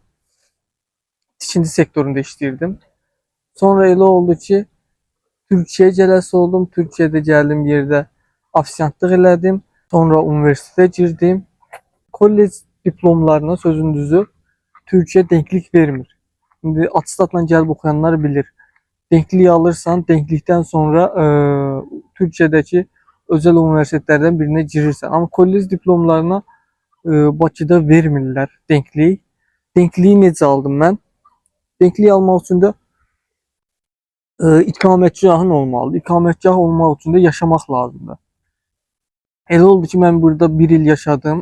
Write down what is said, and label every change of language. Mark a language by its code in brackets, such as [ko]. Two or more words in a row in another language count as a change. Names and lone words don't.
[az] Tikinti sektorunda işləyirdim. Sonra elə oldu ki, Türkiye'ye gələsi oldum. Türkiye'de gəldim yerdə ofisiantlıq elədim. [tr] Sonra üniversiteye girdim. [az] Kollec diplomlarına sözün düzü Türkiye denklik vermir. Şimdi atestatla gəlib oxuyanlar bilir. [tr] Denkliği alırsan, denklikten sonra Türkiye'deki özel üniversitelerden birine girirsən. [az] Ama kollec diplomlarına Bakıda vermirlər denkliği. Denkliği necə aldım mən? Denkliği almaq üçün də ikametgahın olmalıdır. İkametgah olmaq üçün də yaşamaq lazımdır. Elə oldu ki, mən burada bir il yaşadım.